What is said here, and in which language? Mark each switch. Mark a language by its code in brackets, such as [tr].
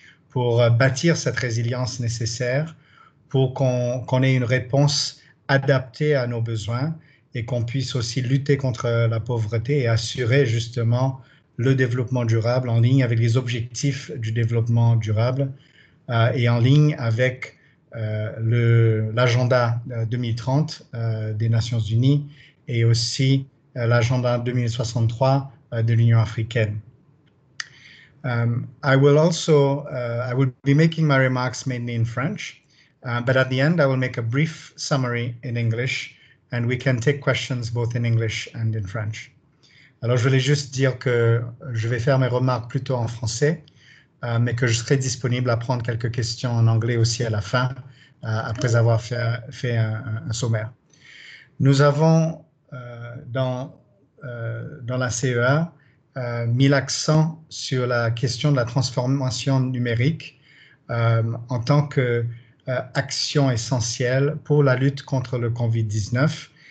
[fr] pour bâtir cette résilience nécessaire pour qu'on ait une réponse adaptée à nos besoins et qu'on puisse aussi lutter contre la pauvreté et assurer justement le développement durable en ligne avec les objectifs du développement durable et en ligne avec l'agenda 2030 des Nations Unies et aussi l'agenda 2063 de l'Union africaine. [en] I will be making my remarks mainly in French, but at the end I will make a brief summary in English and we can take questions both in English and in French. [fr] Alors je voulais juste dire que je vais faire mes remarques plutôt en français, mais que je serai disponible à prendre quelques questions en anglais aussi à la fin, après avoir fait un sommaire. Nous avons dans la CEA mis l'accent sur la question de la transformation numérique en tant qu'action essentielle pour la lutte contre le COVID-19.